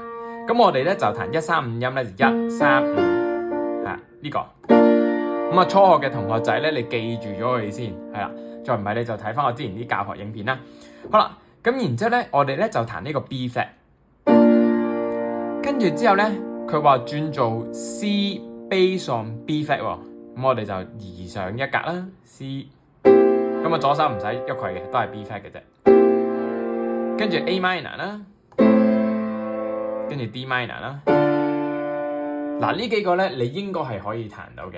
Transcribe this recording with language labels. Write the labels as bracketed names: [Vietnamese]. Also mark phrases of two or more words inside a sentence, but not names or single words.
[Cantonese] 咁我哋咧就彈1、3、5音咧，就1、3、5呢個。咁初學嘅同學仔咧，你記住咗佢先，係啦。再唔係你就睇翻我之前啲教學影片啦。好啦，咁然之後咧，我哋咧就彈呢個 [English] B flat。 [Cantonese] 跟住之後咧，佢話轉做 [English] C based on B flat [Cantonese] 喎。咁我哋就移上一格啦 ，C。咁左手唔使喐佢嘅，都係 [English] B flat [Cantonese] 嘅啫。跟住 [English] A minor [Cantonese] 啦，跟住 [English] D minor [Cantonese] 啦。嗱呢幾個咧，你應該係可以彈到嘅。